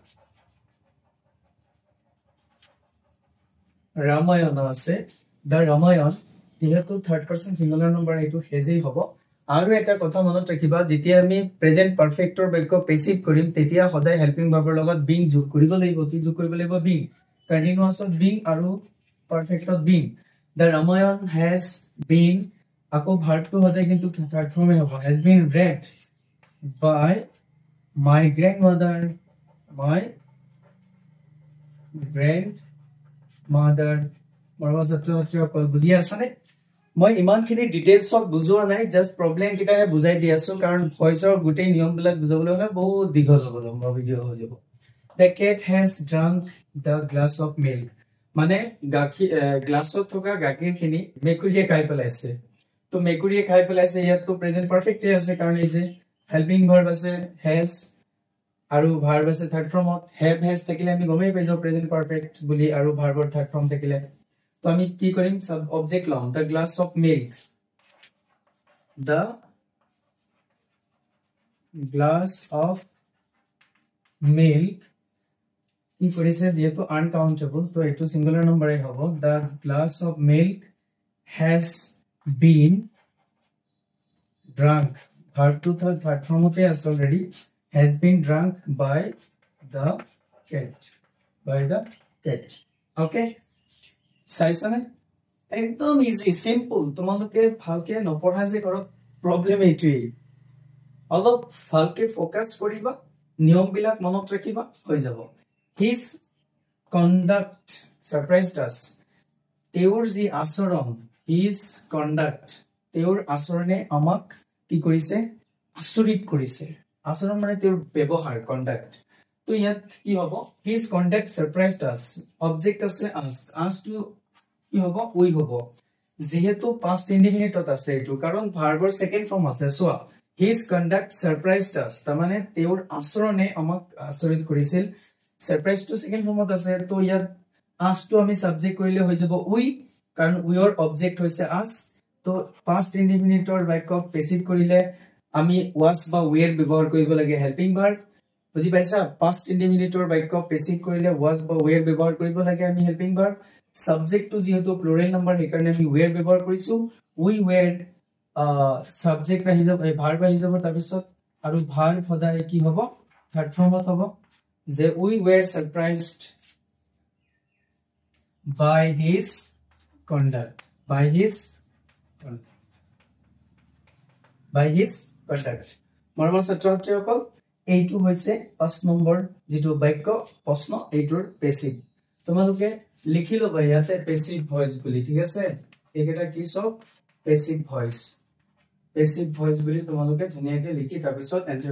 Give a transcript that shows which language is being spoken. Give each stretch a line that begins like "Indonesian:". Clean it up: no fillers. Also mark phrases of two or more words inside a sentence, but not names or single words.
Assamese: ৰামায়ণ আছে দা ৰামায়ণ যেহেতু
English: third person singular number
Assamese: এইটো হেজেই হ'ব আৰু এটা কথা মনত ৰাখিবা যেতিয়া আমি
English: present perfect
Assamese: বাক্য পেসিভ কৰিম তেতিয়া সদায়
English: helping verb
Assamese: লগত বিং যোগ কৰিব লাগিব কি যোগ কৰিব লাগিব বিং কন্টিনিউয়াছত বিং আৰু পাৰফেক্টত বিং
English: the Ramayan has been
Assamese: আকৌ ভাৰ্বটো সদায় কিন্তু
English: third form
Assamese: হ'ব
English: has been read by my grandmother
Assamese: মৰমৰ ছাত্ৰ-ছাত্ৰীসকল বুজি আছানে মই ইমানখিনি ডিটেইলছত বুজোৱা নাই জাস্ট প্ৰবলেম কিটাহে বুজাই দি আছো কাৰণ ভয়েসৰ গোটেই নিয়মবিলাক বুজাবলৈ হলে বহুত দীঘল হ'ব লম্বা ভিডিও হৈ যাব
English: the cat has drunk the glass of milk
Assamese: মানে গাখীৰ গ্লাছত থকা গাখীৰখিনি মেকুৰীয়ে খাই পেলাইছে তো মেকুৰীয়ে খাই পেলাইছে ইয়াত তো
English: present perfect
Assamese: আছে কাৰণ এই যে
English: helping verb
Assamese: আছে has আৰু ভাৰ্ব আছে
English: third form have has
Assamese: থাকিলে আমি গমেই পাই যাও
English: present perfect
Assamese: বুলি আৰু ভাৰ্বৰ
English: third form
Assamese: থাকিলে তো আমি কি কৰিম সব অবজেক্ট লম
English: the glass of milk the glass of milk
Assamese: কি কৰিছে যেহেতু আনকাউন্টেবল তো এটো
English: singular number
Assamese: হ'ব
English: the glass of milk has been drunk verb to third form of is already has been drunk by the cat okay
Assamese: সাইছানে একদম
English: easy simple
Assamese: তোমালোকে ভালকে নপঢ়া যে ঘৰত প্ৰবলেম এইটোই অলপ ভালকে ফোকাস কৰিবা নিয়মবিলাক মনত ৰাখিবা হৈ যাব
English: his conduct surprised us
Assamese: তেওঁৰ যি আচৰণ
English: his conduct
Assamese: তেওঁৰ আচৰণে আমাক কি কৰিছে আচৰিত কৰিছে আচৰণ মানে তেওঁৰ ব্যৱহাৰ conduct তো ইয়াত কি হ'ব
English: his conduct surprised us object
Assamese: আছে us to কি হ'ব we হ'ব যেহেতু
English: past indefinite
Assamese: আছে এটো কাৰণ ভাৰ্বৰ
English: second form
Assamese: আছে সোয়া
English: his conduct surprised us
Assamese: তাৰ মানে তেওঁৰ আচৰণে আমাক আচৰিত কৰিছিল surprised to
English: second form
Assamese: আছে তো ইয়াত
English: us to
Assamese: আমি সাবজেক্ট কৰিলে হৈ যাব we কাৰণ we ৰ অবজেক্ট হৈছে us তো past indefinite ৰ বাক্য পেসিভ কৰিলে আমি was বা were ব্যৱহাৰ কৰিব লাগে
English: helping verb
Assamese: বুজি পাইছা
English: past indefinite
Assamese: ৰ বাক্য পেসিভ কৰিলে was বা were ব্যৱহাৰ কৰিব লাগে আমি
English: helping verb
Assamese: সাবজেক্ট টু যেহেতু
English: plural number
Assamese: হেকাৰণে আমি were ব্যৱহাৰ কৰিছো
English: we were
Assamese: সাবজেক্ট আহি যাব এই ভাৰ্ব আহি যাব তাৰ পিছত আৰু ভাৰ্ব সদায় কি হ'ব
English: third form
Assamese: হ'ব যে
English: we were surprised by his conduct
Assamese: মৰমৰ ছাত্ৰ-ছাত্ৰীসকল এইটো হৈছে 5 নম্বৰ যেটো বাক্য প্ৰশ্ন এইটোৰ পেসিভ তোমালোকে লিখি লবা ইয়াতে
English: passive voice
Assamese: বুলি ঠিক আছে এইকেটা কি সব
English: passive voice
Assamese: বুলি তোমালোকে ধুনিয়াকে লিখি তাৰ পিছত এনসাৰ